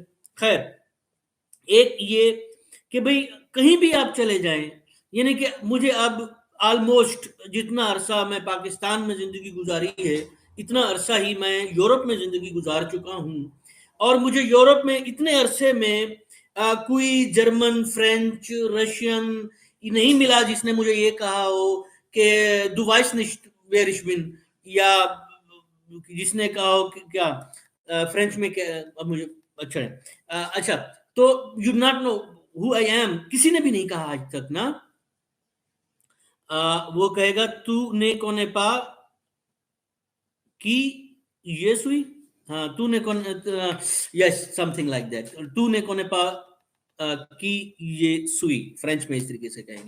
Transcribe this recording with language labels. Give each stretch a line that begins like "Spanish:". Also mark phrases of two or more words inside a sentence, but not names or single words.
Hindi: खैर, एक ये कि भाई कहीं भी आप चले जाएं, यानी कि मुझे अब ऑलमोस्ट जितना अरसा मैं पाकिस्तान में जिंदगी गुजारी है, इतना अरसा ही मैं यूरोप में जिंदगी गुजार चुका हूं। और मुझे यूरोप में इतने अरसे में कोई जर्मन, फ्रेंच, रशियन नहीं मिला जिसने मुझे ये कहा हो कि
German: du weißt nicht wer ich bin,
Hindi: या जिसने कहा हो कि क्या फ्रेंच में क्या, अब मुझे अच्छा है अच्छा, तो
English: you not know who I am,
Hindi: किसी ने भी नहीं कहा आज तक ना। वो कहेगा
French: tu ne connais pas qui je suis,
Hindi: हाँ तूने कौन,
English: yes something like that,
French: tu ne connais pas qui je suis,
Hindi: फ्रेंच में इस तरीके से कहेंगे।